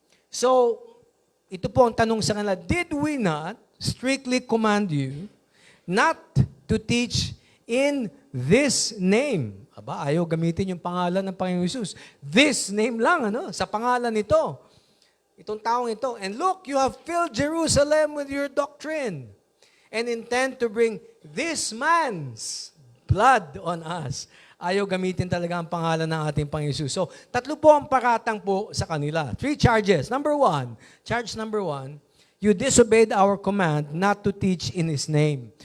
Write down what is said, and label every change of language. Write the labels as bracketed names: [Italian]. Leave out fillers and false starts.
[Filipino] So, ito po ang tanong sa kanila, [English] did we not strictly command you not to teach in this name? [Filipino] Aba, ayaw gamitin yung pangalan ng Panginoon Jesus. This name lang, sa pangalan nito. Itong taong ito. [English] And look, you have filled Jerusalem with your doctrine and intend to bring this man's blood on us. [Filipino] Ayaw gamitin talaga ang pangalan ng ating Panginoon Jesus. So, tatlo po ang paratang po sa kanila. [English] 3 charges. Charge number one, you disobeyed our command not to teach in His name.